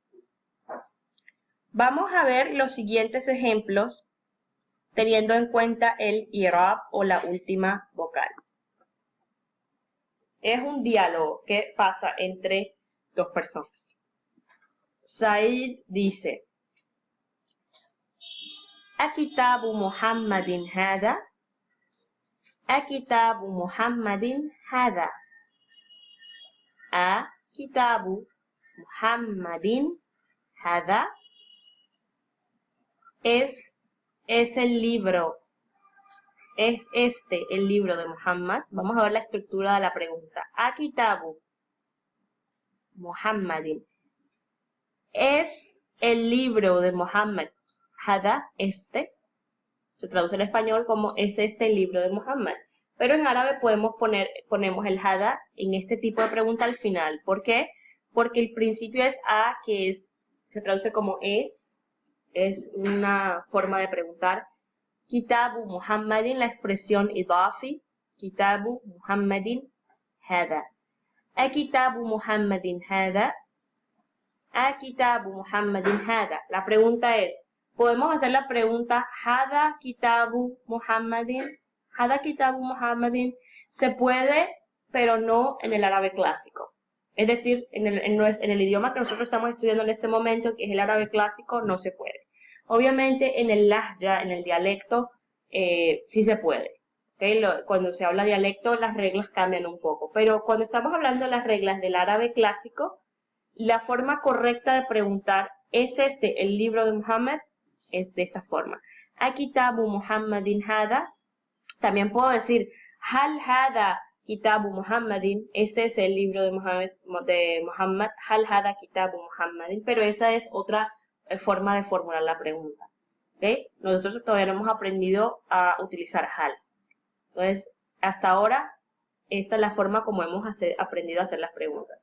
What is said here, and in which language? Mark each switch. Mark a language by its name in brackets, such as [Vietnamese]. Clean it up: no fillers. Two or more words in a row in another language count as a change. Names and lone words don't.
[Spanish] Vamos a ver los siguientes ejemplos teniendo en cuenta el i'rab o la última vocal. Es un diálogo que pasa entre dos personas. Said dice, [Arabic] أكتاب محمد هذا؟ أكتاب محمد هذا؟ أكتاب محمد هذا؟ [Spanish] Es el libro. ¿Es este el libro de Muhammad? Vamos a ver la estructura de la pregunta. [Arabic] أكتاب محمد. [Spanish] ¿Es el libro de Muhammad? Hada, este. Se traduce en español como ¿es este el libro de Muhammad? Pero en árabe ponemos el hada en este tipo de pregunta al final. ¿Por qué? Porque el principio es a, que se traduce como es una forma de preguntar. [Arabic] كتاب محمد, [Spanish] la expresión idafi, [Arabic] كتاب محمد هذا. أكتاب محمد هذا. أكتاب محمد هذا. [Spanish] La pregunta es, ¿podemos hacer la pregunta [Arabic] هذا كتاب محمد? هذا كتاب محمد. [Spanish] Se puede, pero no en el árabe clásico. Es decir, en el idioma que nosotros estamos estudiando en este momento, que es el árabe clásico, no se puede. Obviamente en el lahja, en el dialecto, sí se puede. ¿Okay? Cuando se habla dialecto, las reglas cambian un poco. Pero cuando estamos hablando de las reglas del árabe clásico, la forma correcta de preguntar, ¿es este el libro de Muhammad? Es de esta forma. [Arabic] أكتاب محمد هذا. [Spanish] También puedo decir, [Arabic] هل هذا كتاب محمد. [Spanish] Ese es el libro de Muhammad. [Arabic] هل هذا كتاب محمد. [Spanish] Pero esa es otra forma de formular la pregunta. ¿Okay? Nosotros todavía no hemos aprendido a utilizar hal. Entonces, hasta ahora, esta es la forma como hemos aprendido a hacer las preguntas.